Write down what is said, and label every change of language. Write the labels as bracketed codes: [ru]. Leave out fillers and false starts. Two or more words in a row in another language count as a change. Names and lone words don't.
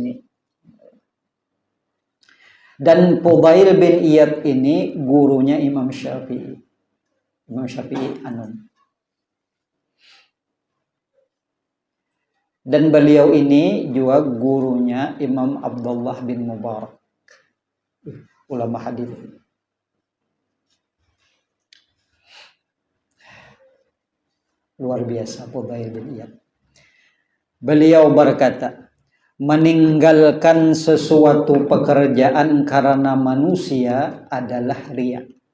[id] Dan Fudail bin Iyad ini gurunya Imam Syafi'i. Imam Syafi'i Anum. Dan beliau ini juga gurunya Imam Abdullah bin Mubarak, ulama hadis. Luar biasa Fudail bin Iyad. Beliau berkata, meninggalkan sesuatu pekerjaan karena manusia adalah riya.